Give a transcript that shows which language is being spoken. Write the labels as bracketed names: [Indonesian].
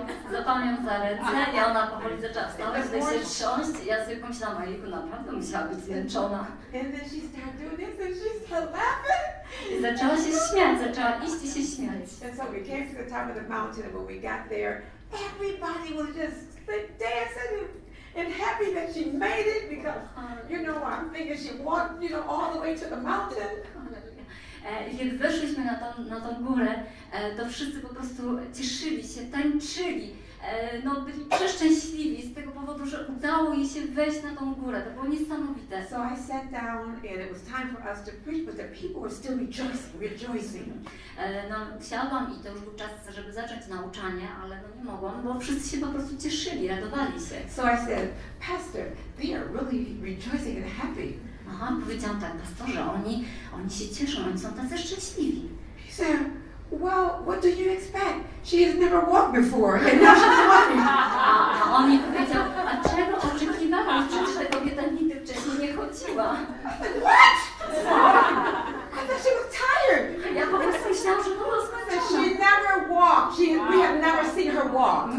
[Polish] Złapałam ją za ręce i ona powoli zaczęła wstawać, tak się trząść. Ja sobie pomyślałam, ojejku, naprawdę musiała być zmęczona. [English] And then she started doing this, and she started laughing. [Polish] I zaczęła się śmiać, zaczęła iść i się śmiać. [English] And so we came to the top of the mountain, and when we got there, everybody was just dancing and happy that she made it, because, I'm thinking she walked, all the way to the mountain. [Polish] I kiedy weszliśmy na tą górę, to wszyscy po prostu cieszyli się, tańczyli, byli przeszczęśliwi z tego powodu, że udało jej się wejść na tą górę. To było niesamowite. [English] So I sat down, and it was time for us to preach, but the people were still rejoicing. [Polish] Siadłam i to już był czas, żeby zacząć nauczanie, ale nie mogłam, bo wszyscy się po prostu cieszyli, radowali się. [English] So I said, Pastor, they are really rejoicing and happy. [Polish] Powiedziałam tak, pastorze, oni się cieszą, oni są tacy szczęśliwi. [English] He said, well, what do you expect? She has never walked before, and now she's walking. [Polish] A on mi powiedział, a czego oczekiwałam? Przecież ta kobieta nigdy wcześniej nie chodziła. [English] What? I thought she was tired. [Polish] Ja po prostu myślałam, że była zmęczona. [English] She never walked. We have never seen her walk.